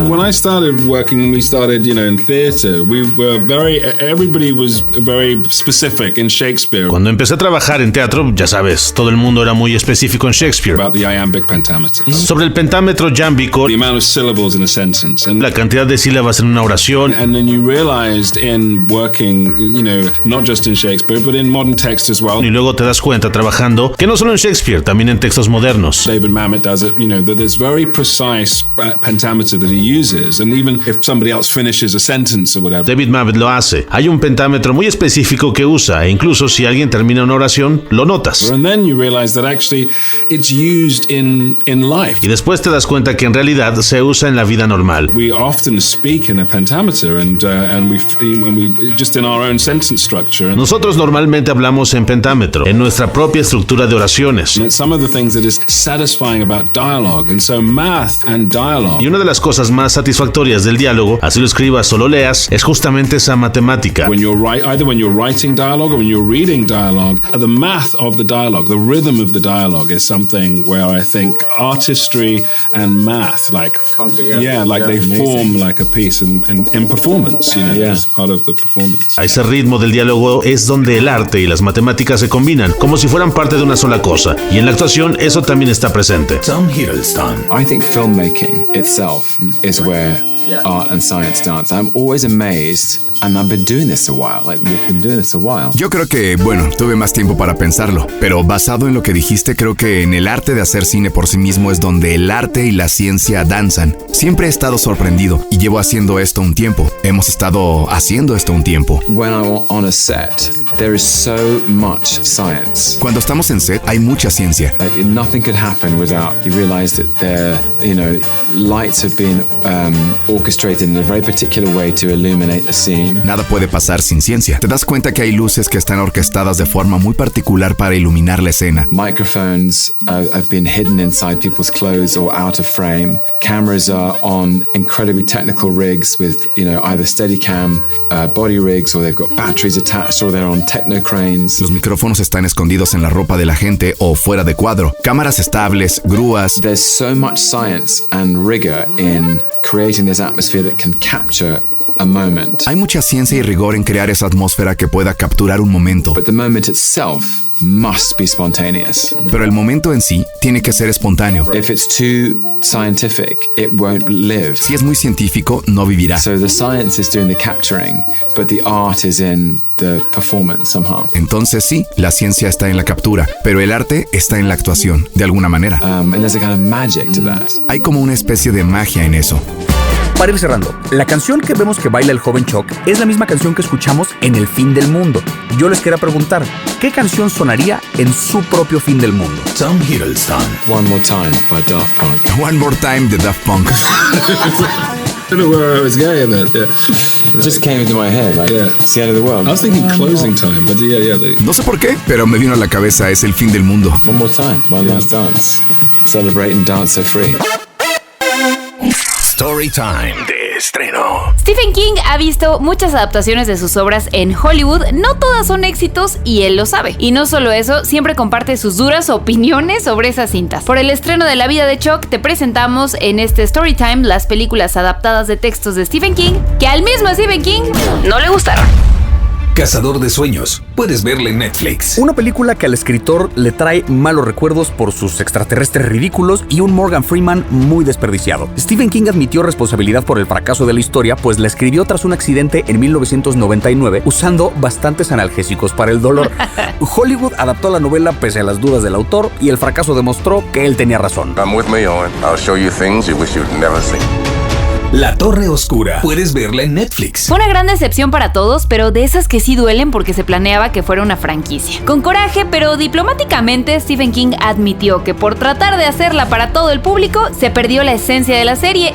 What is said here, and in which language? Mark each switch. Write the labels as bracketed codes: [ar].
[en] When I started working, we started, in theater. We were everybody was very specific in Shakespeare. [es] Cuando empecé a trabajar en teatro, ya sabes, todo el mundo era muy específico en Shakespeare. [en] About the iambic pentameter. [es] Sobre el pentámetro yámbico, [en] The amount of syllables in a sentence. And [es] la cantidad de sílabas en una oración. [en] then you realized in working, not just in Shakespeare, but in modern text as well. [es] Y luego te das cuenta trabajando que no solo en Shakespeare, también en textos modernos. [en] David Mamet does it, that there's very precise pentameter that he uses. And even if somebody else finishes a sentence or whatever. [es] David Mamet lo hace. Hay un pentámetro muy específico que usa, e incluso si alguien termina una oración, lo notas. [en] And then you realize that actually it's used in life. [es] Y después te das cuenta que en realidad se usa en la vida normal. [en] We often speak in a pentameter and we just in our own sentence structure. [es] Nosotros normalmente hablamos en pentámetro, en nuestra propia estructura de oraciones. [en] And it's some of the things that is satisfying about dialogue. And so math and dialogue. [es] Y una de las cosas más satisfactorias del diálogo, así lo escribas o lo leas, es justamente esa matemática. [en] Either when you're writing dialogue or when you're reading dialogue, the math of the dialogue, the rhythm of the dialogue is something where I think artistry and math they form like a piece in performance, as part of the performance. [es] A ese ritmo del diálogo es donde el arte y las matemáticas se combinan, como si fueran parte de una sola cosa. Y en la actuación eso también está presente. Tom Hiddleston. [en] I think filmmaking itself is where art and science dance. I'm always amazed, and I've been doing this a while. We've been doing this a while. [es] Yo creo que, tuve más tiempo para pensarlo, pero basado en lo que dijiste, creo que en el arte de hacer cine por sí mismo es donde el arte y la ciencia danzan. Siempre he estado sorprendido y llevo haciendo esto un tiempo. Hemos estado haciendo esto un tiempo. [en] When I'm on a set, there is so much science. [es] Cuando estamos en set, hay mucha ciencia. [en] Like nothing could happen without you realize that lights have been orchestrated in a very particular way to illuminate a scene. [es] Nada puede pasar sin ciencia. Te das cuenta que hay luces que están orquestadas de forma muy particular para iluminar la escena. [en] Microphones have been hidden inside people's clothes or out of frame. Cameras are on incredibly technical rigs with, either Steadicam, body rigs, or they've got batteries attached, or they're on techno cranes. [es] Los micrófonos están escondidos en la ropa de la gente o fuera de cuadro. Cámaras estables, grúas. [en] There's so much science and rigor in creating this atmosphere that can capture a moment. [es] Hay mucha ciencia y rigor en crear esa atmósfera que pueda capturar un momento. [en] But the moment itself must be spontaneous. [es] Pero el momento en sí tiene que ser espontáneo. [en] If it's too scientific, it won't live. [es] Si es muy científico, no vivirá. [en] So the science is doing the capturing, but the art is in the performance somehow. [es] Entonces sí, la ciencia está en la captura, pero el arte está en la actuación, de alguna manera. [en] And there's a kind of magic to that. [es] Hay como una especie de magia en eso. Para ir cerrando, la canción que vemos que baila el joven Chuck es la misma canción que escuchamos en El Fin del Mundo. Yo les quería preguntar, ¿qué canción sonaría en su propio fin del mundo? Tom Hiddleston. [en] One More Time by Daft Punk. [es] One More Time de Daft Punk. [en] I don't know where I was going with that. It just came into my head, it's the end of the world. I was thinking Closing Time, but [es] No sé por qué, pero me vino a la cabeza Es el fin del mundo. [en] One More Time, One Last Dance. Celebrate and dance so free. [es] Storytime de estreno. Stephen King ha visto muchas adaptaciones de sus obras en Hollywood, no todas son éxitos y él lo sabe. Y no solo eso, siempre comparte sus duras opiniones sobre esas cintas. Por el estreno de La vida de Chuck, te presentamos en este Storytime las películas adaptadas de textos de Stephen King, que al mismo Stephen King no le gustaron. Cazador de sueños. Puedes verla en Netflix. Una película que al escritor le trae malos recuerdos por sus extraterrestres ridículos y un Morgan Freeman muy desperdiciado. Stephen King admitió responsabilidad por el fracaso de la historia, pues la escribió tras un accidente en 1999 usando bastantes analgésicos para el dolor. Hollywood adaptó la novela pese a las dudas del autor y el fracaso demostró que él tenía razón. [en] Come with me, Owen. I'll show you things you wish you'd never seen. [es] La Torre Oscura. Puedes verla en Netflix. Fue una gran decepción para todos, pero de esas que sí duelen porque se planeaba que fuera una franquicia. Con coraje, pero diplomáticamente, Stephen King admitió que por tratar de hacerla para todo el público, se perdió la esencia de la serie.